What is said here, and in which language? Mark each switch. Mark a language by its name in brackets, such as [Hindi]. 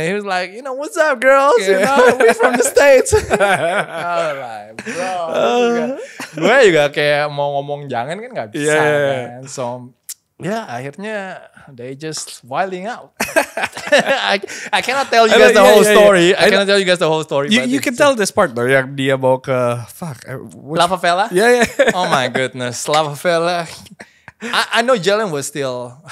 [English] And then he was like, what's up girls? You know, we're from the States. I was like, bro. [Indonesian] Gue juga kayak mau ngomong jangan kan gak bisa kan. [English] So, akhirnya they just wilding out. I cannot tell you guys the whole story. I cannot tell you guys the whole story. You can tell this part though. [Indonesian] Yang dia bawa ke [English] Lava Fella? Yeah. Oh my goodness, Lava Fella. I know Jalen was still.